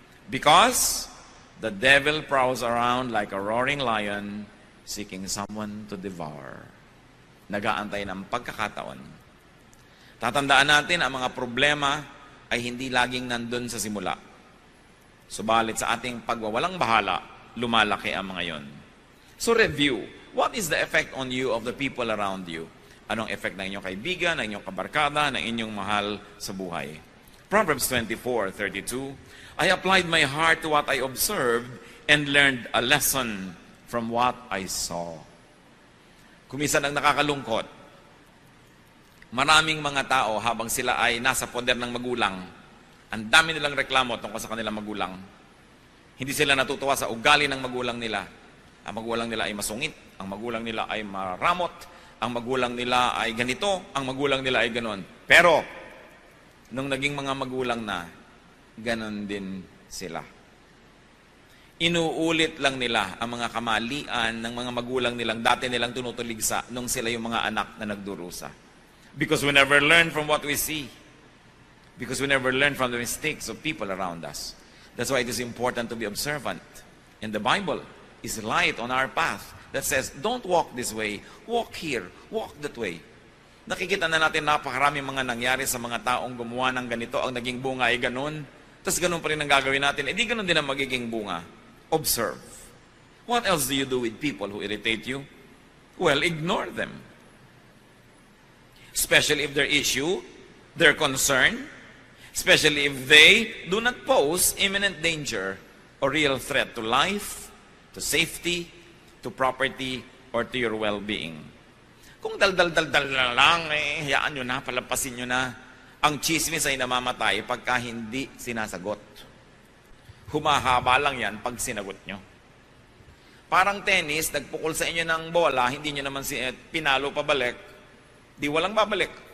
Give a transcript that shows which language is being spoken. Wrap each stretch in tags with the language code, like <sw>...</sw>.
<en>Because the devil prowls around like a roaring lion seeking someone to devour.</en> <tl>Nag-aantay ng pagkakataon. Tatandaan natin ang mga problema ay hindi laging nandun sa simula. Subalit sa ating pagwawalang bahala, lumalaki ang mga yon.</tl> <en>So review, what is the effect on you of the people around you?</en> <tl>Anong effect ng inyong kaibigan, ng inyong kabarkada, ng inyong mahal sa buhay?</tl> <en>Proverbs 24:32, I applied my heart to what I observed and learned a lesson from what I saw.</en> <tl>Kuminsan ang nakakalungkot, maraming mga tao habang sila ay nasa poder ng magulang, ang dami nilang reklamo tungkol sa kanilang magulang. Hindi sila natutuwa sa ugali ng magulang nila. Ang magulang nila ay masungit, ang magulang nila ay maramot, ang magulang nila ay ganito, ang magulang nila ay ganon. Pero, nung naging mga magulang na, ganon din sila. Inuulit lang nila ang mga kamalian ng mga magulang nilang dati nilang tinutuligsa nung sila yung mga anak na nagdurusa.</tl> <en>Because we never learn from what we see. Because we never learn from the mistakes of people around us. That's why it is important to be observant. And the Bible is light on our path that says, don't walk this way, walk here, walk that way.</en> <tl>Nakikita na natin napakaraming mga nangyari sa mga taong gumawa ng ganito, ang naging bunga ay ganun. Tapos ganun pa rin ang gagawin natin. Di ganun din ang magiging bunga.</tl> <en>Observe. What else do you do with people who irritate you? Well, ignore them. Especially if their issue, their concern, especially if they do not pose imminent danger or real threat to life, to safety, to property, or to your well-being.</en> <tl>Kung dal-dal-dal-dal lang, hayaan nyo na, palampasin nyo na. Ang chismis ay namamatay pagka hindi sinasagot. Humahaba lang yan pag sinagot nyo. Parang tennis, nagpukol sa inyo ng bola, hindi nyo naman pinalo pabalik, di walang babalik.</tl>